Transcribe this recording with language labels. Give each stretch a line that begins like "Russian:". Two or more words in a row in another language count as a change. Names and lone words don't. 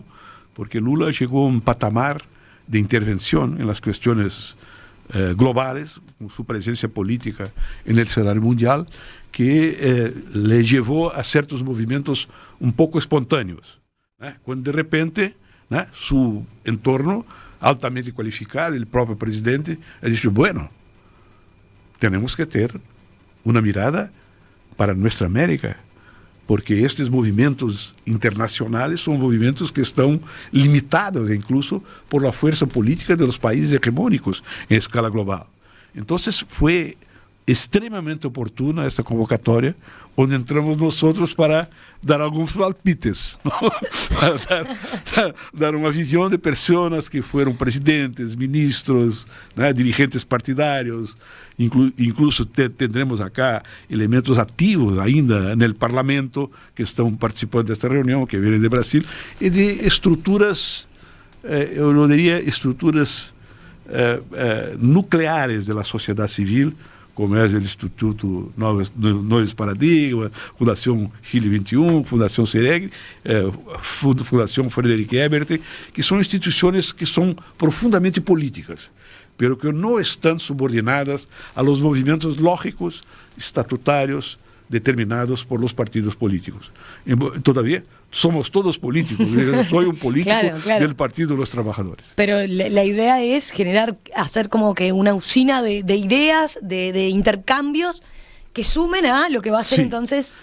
Spanish: Porque Lula llegó a un patamar de intervención en las cuestiones globales, con su presencia política en el escenario mundial, que le llevó a ciertos movimientos un poco espontáneos, ¿eh? Cuando de repente, ¿eh?, su entorno altamente cualificado, el propio presidente, ha dicho, bueno, tenemos que tener una mirada para nuestra América, porque
Portuguese: estes movimentos
Spanish: internacionales son
Portuguese: movimentos que estão limitados
Spanish: incluso por la fuerza política de los países hegemónicos en escala global. Entonces fue extremamente oportuna esta convocatoria, onde entramos nosotros para dar
Portuguese: alguns palpites,
Spanish: ¿no?
Portuguese: Para dar uma visão de pessoas que foram presidentes, ministros, né, dirigentes partidários,
Spanish: incluso tendremos acá elementos
Portuguese: ativos ainda no parlamento que estão participando desta reunião, que vêm de Brasil, e de estruturas, eu não diria estruturas nucleares da sociedade civil, como é o Instituto Novos Paradigmas, Fundação Chile 21, Fundação CEREG, Fundação Frederic Ebert, que são instituições que são profundamente políticas, pero que não estão subordinadas
Spanish: a los
Portuguese: movimentos lógicos, estatutários, determinados
Spanish: por los
Portuguese: partidos políticos.
Spanish: Todavía somos todos políticos. Yo soy un político claro. Del Partido de los Trabajadores. Pero la idea es hacer como que una usina de ideas, de intercambios que sumen a lo que va a ser entonces...